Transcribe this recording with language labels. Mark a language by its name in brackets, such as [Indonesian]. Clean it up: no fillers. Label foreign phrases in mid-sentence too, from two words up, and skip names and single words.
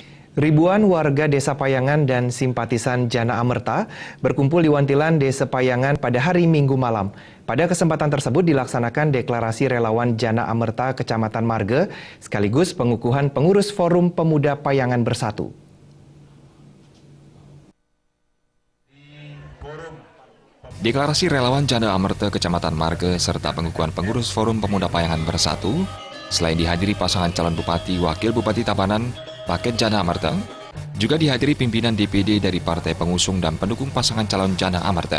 [Indonesian] Ribuan warga Desa Payangan dan simpatisan Jana Amerta berkumpul di Wantilan Desa Payangan pada hari Minggu malam. Pada kesempatan tersebut dilaksanakan deklarasi relawan Jana Amerta Kecamatan Marge, sekaligus pengukuhan pengurus Forum Pemuda Payangan Bersatu. Deklarasi relawan Jana Amerta Kecamatan Marge serta pengukuhan pengurus Forum Pemuda Payangan Bersatu, selain dihadiri pasangan calon Bupati Wakil Bupati Tabanan, Paket Jana Amerta, juga dihadiri pimpinan DPD dari partai pengusung dan pendukung pasangan calon Jana Amerta.